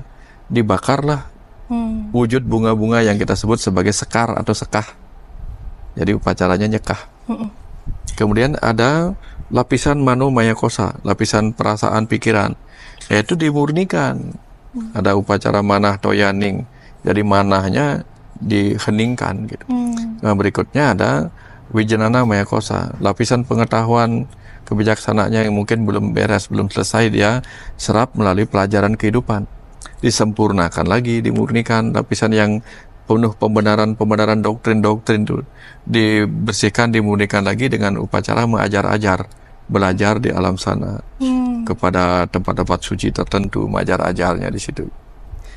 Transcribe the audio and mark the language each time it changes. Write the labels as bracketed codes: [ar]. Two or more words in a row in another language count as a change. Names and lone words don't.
[id] Dibakarlah wujud bunga-bunga yang kita sebut sebagai sekar atau sekah. Jadi upacaranya nyekah. Kemudian ada lapisan [sa] mano maya kosa, [id] lapisan perasaan pikiran. Yaitu dimurnikan. Ada upacara manah toyaning. Jadi manahnya diheningkan gitu. Nah, berikutnya ada [sa] wijanana maya kosa, [id] lapisan pengetahuan kebijaksanaannya yang mungkin belum beres, belum selesai dia serap melalui pelajaran kehidupan. Disempurnakan lagi, dimurnikan, lapisan yang penuh pembenaran doktrin itu dibersihkan, dimurnikan lagi dengan upacara mengajar-ajar, belajar di alam sana kepada tempat-tempat suci tertentu, mengajar-ajarnya di situ.